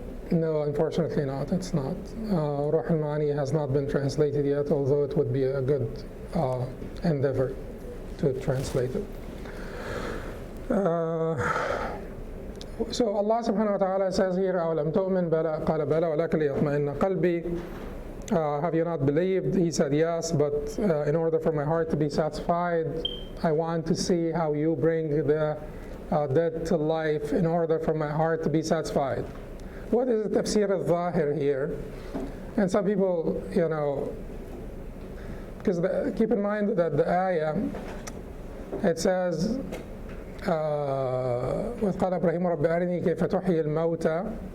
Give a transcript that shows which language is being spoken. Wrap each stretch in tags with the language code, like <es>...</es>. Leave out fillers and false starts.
<en>No, unfortunately not. It's not. Ruh al-Ma'ani has not been translated yet, although it would be a good endeavor to translate it. So Allah subhanahu wa ta'ala says here,</en> <ar>أَوْلَمْ تُؤْمِنْ بَلَا قَالَ بَلَا وَلَكَ لِيَطْمَئِنَّ قَلْبِي.</ar> <en>Have you not believed? He said yes, but in order for my heart to be satisfied, I want to see how you bring the dead to life in order for my heart to be satisfied. What is the tafsir al-Zahir here? And some people, you know, because keep in mind that the ayah, it says,</en> <ar>وَإِذْ قَالَ إِبْرَاهِيمُ رَبِّ أَرِنِي كَيْفَ تُحْيِي الْمَوْتَى.</ar>